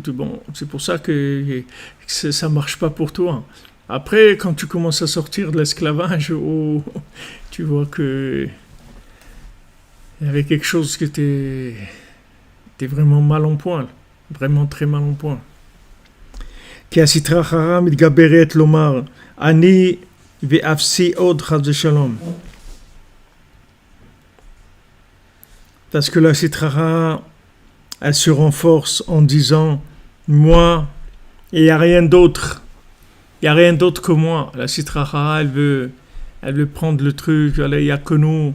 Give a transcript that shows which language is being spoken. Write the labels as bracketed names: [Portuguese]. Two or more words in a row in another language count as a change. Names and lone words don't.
[French] Bon, c'est pour ça que ça marche pas pour toi. Après, quand tu commences à sortir de l'esclavage, tu vois que il y avait quelque chose qui était vraiment mal en point, vraiment très mal en point. [Hebrew] כי הסטרא אחרא מתגברת לומר, אני ואפסי עוד חס ושלום. [French] Parce que la [Aramaic] סטרא אחרא, [French] elle se renforce en disant, moi, et il n'y a rien d'autre. Il n'y a rien d'autre que moi. La [Aramaic] סטרא אחרא, [French] elle veut prendre le truc, il n'y a que nous.